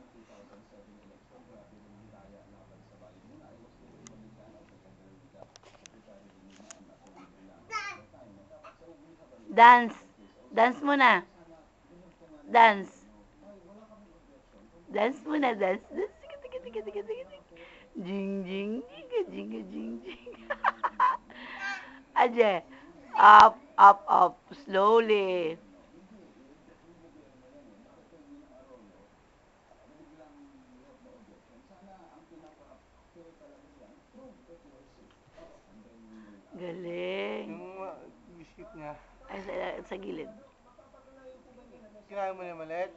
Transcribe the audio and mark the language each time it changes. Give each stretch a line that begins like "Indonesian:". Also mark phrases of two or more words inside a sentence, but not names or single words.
English: Dance. Dance muna. Dance. Dance muna, dance. Dance.
Filipino: Sige, sige, sige, sige, sige. Jing, jing, jing, jing, jing, jing. Aje.
English: Up, up, up. Slowly.
Filipino: Galing. Yung biscuit niya. Ay, sa gilid. Kinain mo na maliit?